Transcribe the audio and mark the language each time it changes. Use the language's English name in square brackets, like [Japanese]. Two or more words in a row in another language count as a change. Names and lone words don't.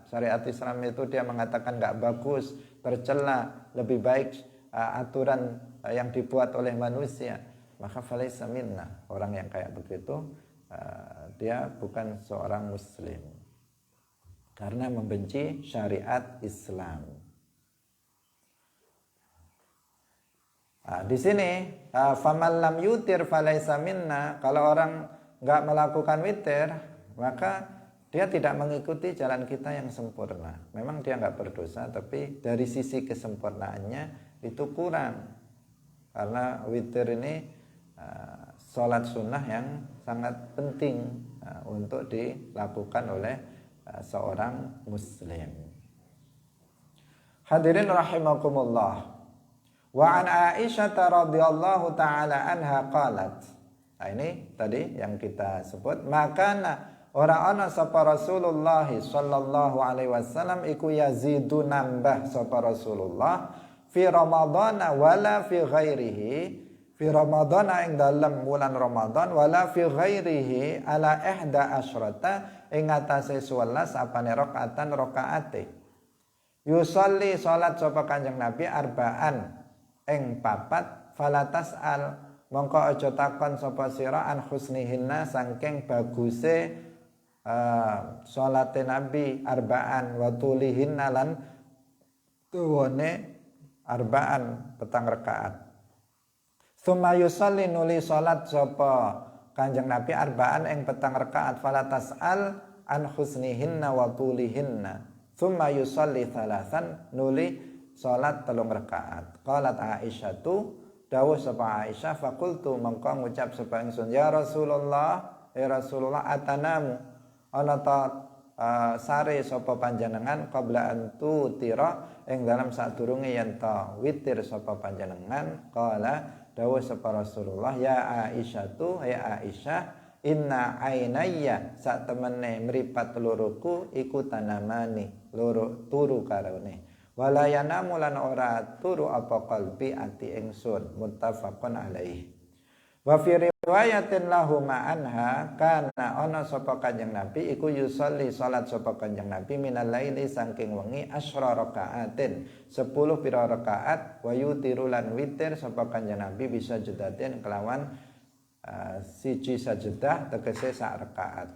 [Indonesian] Syariat Islam itu dia mengatakan enggak bagus, tercela, lebih baik aturan yang dibuat oleh manusia, maka [Arabic] فليس منا. [Indonesian] Orang yang kayak begitu dia bukan seorang muslim karena membenci syariat Islam. Di sini [Arabic] فمن لم يوتر فليس منا, [Indonesian] kalau orang enggak melakukan witir maka dia tidak mengikuti jalan kita yang sempurna. Memang dia enggak berdosa, tapi dari sisi kesempurnaannya itu kurang. Karena witir ini sholat sunnah yang sangat penting untuk dilakukan oleh seorang muslim. [Arabic] حاضرين رحمكم الله. وعن عائشة رضي الله تعالى عنها قالت. [Javanese] Nah, ini tadi yang kita sebut, makana ora ana sapa Rasulullah [Arabic] صلى الله عليه وسلم [Javanese] iku yazidu nambah sapa Rasulullah [Arabic] في رمضان ولا في غيره, [Javanese] fi Ramadhan ing dalam bulan Ramadan, [Arabic] ولا في غيره على إحدى عشرة [Javanese] ing atase 11 apane rakaatan rakaate. Yusolli salat sapa Kanjeng Nabi arbaan ing papat, [Arabic] فلا تسأل [Javanese] mongko aja takon sapa sira [Arabic] عن حسنهن [Javanese] saking baguse salate Nabi arbaan [Arabic] وطولهن [Javanese] lan tuwane arbaan petang rakaat. [Arabic] ثم يصلي [Javanese] nuli salat sapa Kanjeng Nabi arbaan ing petang rakaat, [Arabic] فلا تسأل عن حسنهن وطولهن. ثم يصلي ثلاثا [Javanese] nuli salat 3 rakaat. [Arabic] قالت عائشة [Javanese] tu dawuh sapa Aisyah, faqultu mangko ngucap sapa ingsun, [Arabic] يا رسول الله، يا رسول الله, [Javanese] atanamu ana ta sare sapa panjenengan [Arabic] قبل أن توتر [Javanese] ing dalam sadurunge yen ta witir sapa panjenengan. Qala dawuh sapa Rasulullah, [Arabic] يا عائشة, [Javanese] ya Aisyah, [Arabic] إن عيني [Javanese] sak temene mripat loroku iku tanamani, loro turu karone, [Arabic] ولا ينام [Javanese] lan ora turu apa qalbi ati ingsun, [Arabic] متفق عليه. وفي رواية له أنها كان [Javanese] ana sapa Kanjeng Nabi iku yusolli salat sapa Kanjeng Nabi [Arabic] من الليل [Javanese] saking wengi [Arabic] عشر ركعات [Javanese] 10 pira rakaat, [Arabic] ويوتر [Javanese] lan witir sapa Kanjeng Nabi [Arabic] بسجدة [Javanese] kelawan siji sajadah tegese sak rakaat.